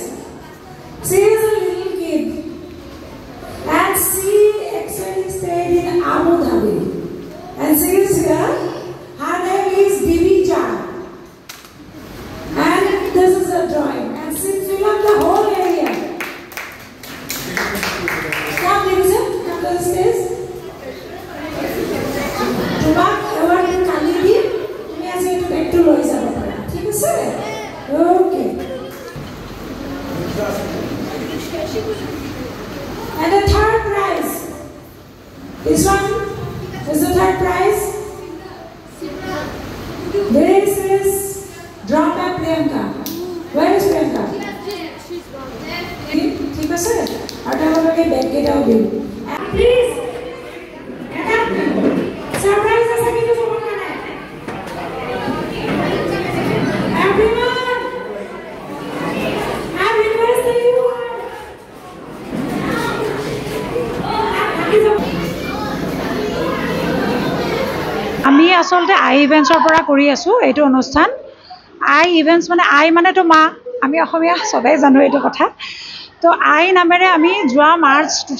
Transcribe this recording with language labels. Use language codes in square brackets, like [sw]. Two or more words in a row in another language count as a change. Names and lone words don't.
[en] She is a little kid and she actually stayed in Abu Dhabi. And she is here. Her name is Bibi Jan. And this is a drawing. And she filled up the whole area. Come, Lisa. Come to the stage. [as] তোমাক এবাৰ কালি দি তুমি আজি এইটো বেগটো লৈ যাব পাৰা ঠিক আছে ওকে [en] and the third prize this one is the third prize this is drawn by Priyanka where is Priyanka [as] ঠিক আছে আৰু তোমালোকে বেগ কেইটাও দিম [en] please surprise is again to someone. Everyone, I request that you [as] আমি আসলতে আই ইভেন্টছৰ পৰা কৰি আছো এইটো অনুষ্ঠান আই ইভেন্টছ মানে আই মানে তো মা আমি অসমীয়া সবাই জানো এইটো কথা তো আই নামেৰে আমি যোৱা মাৰ্চ